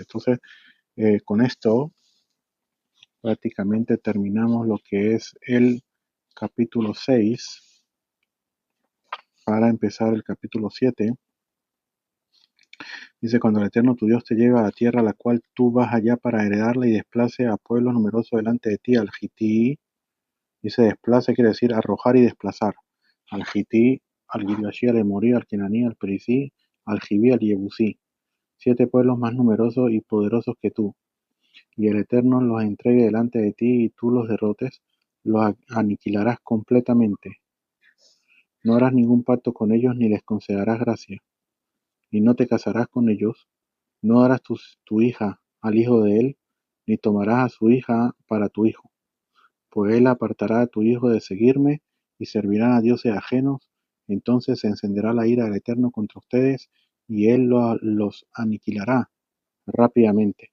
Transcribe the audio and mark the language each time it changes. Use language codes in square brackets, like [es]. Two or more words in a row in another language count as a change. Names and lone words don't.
[es] Entonces, con esto prácticamente terminamos lo que es el capítulo 6 para empezar el capítulo 7. Dice, cuando el Eterno tu Dios te lleva a la tierra a la cual tú vas allá para heredarla y desplace a pueblos numerosos delante de ti, al Gití, dice desplace quiere decir arrojar y desplazar, al Gití, al Girgashi, al Emorí, al Kenaní, al Perizí, al Jibí, al Yebusí, 7 pueblos más numerosos y poderosos que tú, y el Eterno los entregue delante de ti y tú los derrotes, los aniquilarás completamente. No harás ningún pacto con ellos ni les concederás gracia, y no te casarás con ellos, no darás tu hija al hijo de él, ni tomarás a su hija para tu hijo, pues él apartará a tu hijo de seguirme y servirán a dioses ajenos, entonces se encenderá la ira del Eterno contra ustedes y él los aniquilará rápidamente.